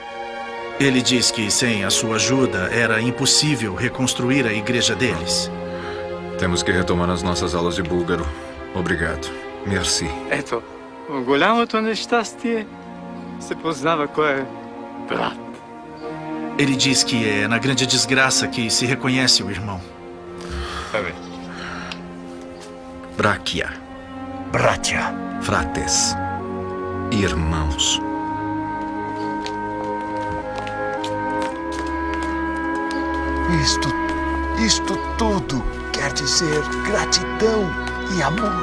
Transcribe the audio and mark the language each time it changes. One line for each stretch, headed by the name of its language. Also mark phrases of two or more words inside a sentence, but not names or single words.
Portuguese: Ele diz que sem a sua ajuda era impossível reconstruir a igreja deles. Temos que retomar as nossas aulas de búlgaro. Obrigado. Merci.
Bulgarian: Ето, в голямото нещастие се познава кой е брат.
Portuguese: Ele diz que é na grande desgraça que se reconhece o irmão. Bráquia.
Bulgarian: Bratia.
Latin: Frates.
Portuguese: Irmãos. Isto tudo quer dizer gratidão e amor.